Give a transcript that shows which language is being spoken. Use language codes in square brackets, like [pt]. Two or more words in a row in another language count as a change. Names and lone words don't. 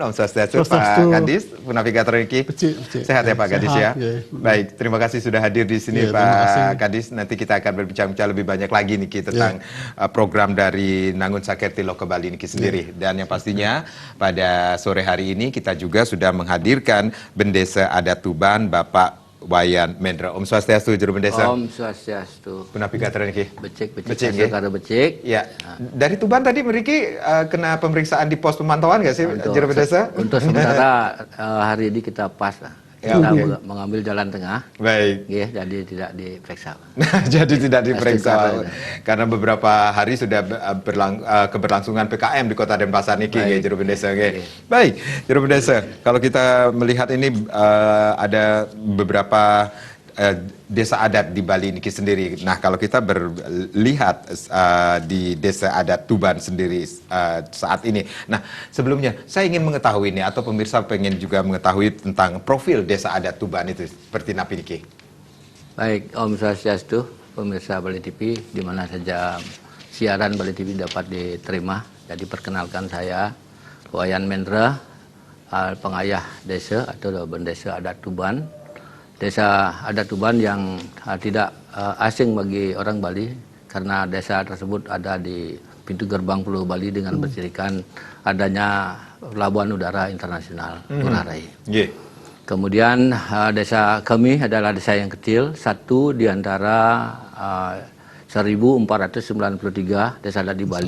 [id] Om Swastiastu, Pak Kadis, [ban] Navigator Riki. [id] Sehat ya Pak Kadis ya? Baik, terima kasih sudah hadir di sini Pak Kadis. Nanti kita akan berbincang-bincang lebih banyak lagi nih tentang program dari Nangun Satkerti Loka Bali niki sendiri. Dan yang pastinya pada sore hari ini kita juga sudah menghadirkan Bendesa Adat Tuban Bapak Wayan Mendra. Om Swastiastu, Juru Bendesa. Om Swastiastu. [ban] Punapigator niki. Becik karena becik. [id] Ya. Dari Tuban tadi meriki kena pemeriksaan di pos pemantauan nggak sih, Juru Bendesa? Untuk sementara hari ini kita pas lah. Kita mengambil jalan tengah. Baik. Ya, jadi tidak diperiksa. Jadi tidak diperiksa karena beberapa hari sudah keberlangsungan PKM di Kota Denpasar niki, Juru Bendesa. Baik, Juru Bendesa. Kalau kita melihat ini ada beberapa desa adat di Bali niki sendiri. Nah, kalau kita berlihat di desa adat Tuban sendiri saat ini. Nah, sebelumnya saya ingin mengetahui ini atau pemirsa pengen juga mengetahui tentang profil desa adat Tuban itu seperti apa niki. Baik, Om Swastiastu, pemirsa Bali TV di mana saja siaran Bali TV dapat diterima. Jadi perkenalkan saya Wayan Mendra, pengayah desa atau Bendesa Adat Tuban. Desa Adat Tuban yang tidak asing bagi orang Bali karena desa tersebut ada di pintu gerbang Pulau Bali dengan bercirikan adanya pelabuhan udara internasional Ngurah Rai. Kemudian desa kami adalah desa yang kecil, satu di antara 1493 desa adat di Bali.